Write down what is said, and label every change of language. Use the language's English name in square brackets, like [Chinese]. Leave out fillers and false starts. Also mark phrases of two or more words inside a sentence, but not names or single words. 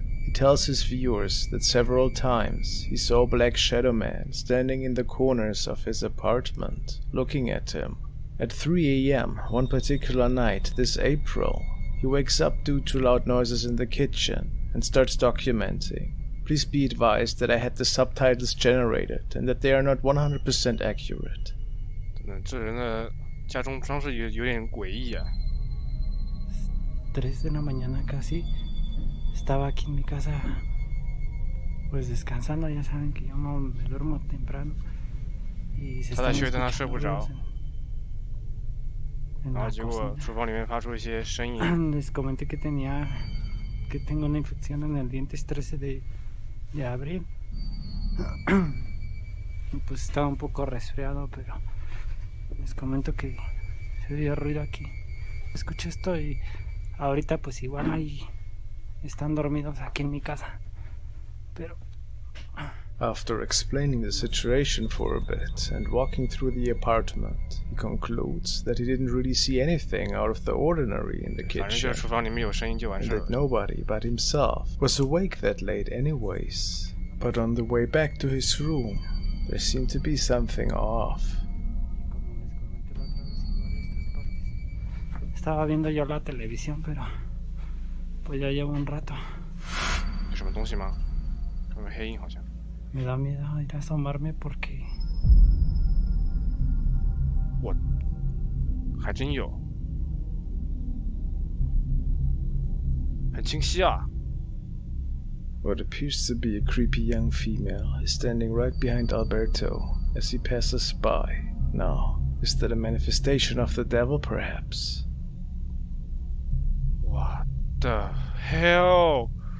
[English] He tells his viewers that several times he saw a black shadow man standing in the corners of his apartment, looking at him. At 3 AM one particular night this April, he wakes up due to loud noises in the kitchen and starts documenting. Please be advised that I had the subtitles generated and that they are not 100% accurate. [Chinese] 这人的家中装饰有点诡异啊。 [Spanish] 3 de la mañana casi estaba aquí en mi casa, pues descansando. Ya saben que yo no me duermo temprano y se están escuchando. [Chinese] 然后结果厨房里面发出一些声音。 [Spanish] Les comenté que tengo una infección en el diente 13 de abril. Pues estaba un poco resfriado, pero les comento que se oía ruido aquí. Escuché esto y ahorita pues igual ahí están dormidos aquí en mi casa. Pero [English] after explaining the situation for a bit and walking through the apartment, he concludes that he didn't really see anything out of the ordinary in the kitchen, and that nobody but himself was awake that late anyways. But on the way back to his room, there seemed to be something off. [Spanish] Estaba viendo yo la televisión, pero pues ya llevo un rato. [Chinese] 有什么东西吗？有没有黑影好像？ [Spanish] Me da miedo ir a asomarme porque [Chinese] 我还真有，很清晰啊。 [English] What appears to be a creepy young female is standing right behind Alberto as he passes by. Now, is that a manifestation of the devil, perhaps? What the hell?